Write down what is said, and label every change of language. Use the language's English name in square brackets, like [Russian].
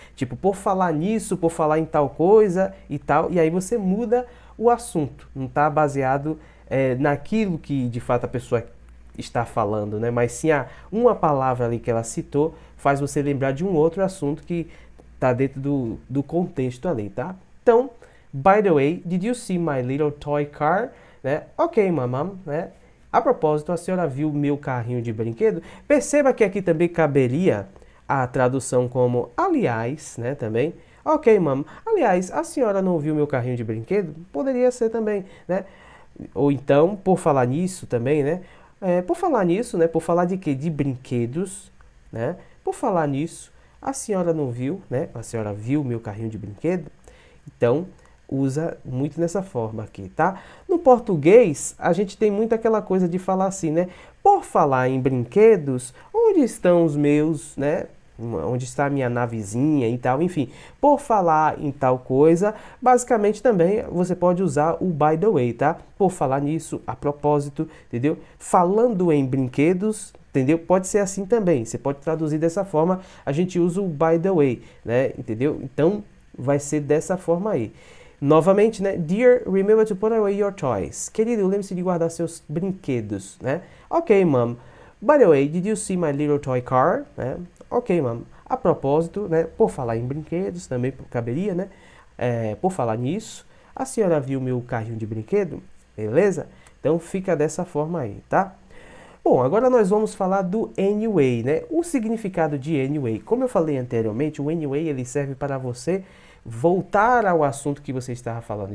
[Portuguese] Tipo, por falar nisso, por falar em tal coisa e tal, e aí você muda o assunto. Não está baseado naquilo que de fato a pessoa está falando, né? Mas sim uma palavra ali que ela citou faz você lembrar de um outro assunto que está dentro do contexto ali, tá? [English] Então, by the way, did you see my little toy car? [Portuguese] Né? Ok, mamãe, né? A propósito, a senhora viu meu carrinho de brinquedo? Perceba que aqui também caberia a tradução como aliás, né? Também. Ok, mamãe. Aliás, a senhora não viu meu carrinho de brinquedo? Poderia ser também, né? Ou então, por falar nisso também, né? Por falar nisso, né? Por falar de quê? De brinquedos, né? Por falar nisso, a senhora não viu, né? A senhora viu meu carrinho de brinquedo? Então, usa muito nessa forma aqui, tá? No português, a gente tem muito aquela coisa de falar assim, né? Por falar em brinquedos, onde estão os meus, né? Onde está a minha navezinha e tal, enfim. Por falar em tal coisa, basicamente também você pode usar o by the way, tá? Por falar nisso, a propósito, entendeu? Falando em brinquedos, entendeu? Pode ser assim também, você pode traduzir dessa forma, a gente usa o by the way, né? Entendeu? Então, vai ser dessa forma aí. Novamente, né? [English] Dear, remember to put away your toys. [Portuguese] Querido, lembre-se de guardar seus brinquedos, né? [English] Ok, mom. By the way, did you see my little toy car? [Portuguese] Né? Ok, mom. A propósito, né? Por falar em brinquedos, também caberia, né? Por falar nisso, a senhora viu meu carrinho de brinquedo? Beleza? Então fica dessa forma aí, tá? Bom, agora nós vamos falar do anyway, né? O significado de anyway. Como eu falei anteriormente, o anyway ele serve para você voltar ao assunto que você estava falando.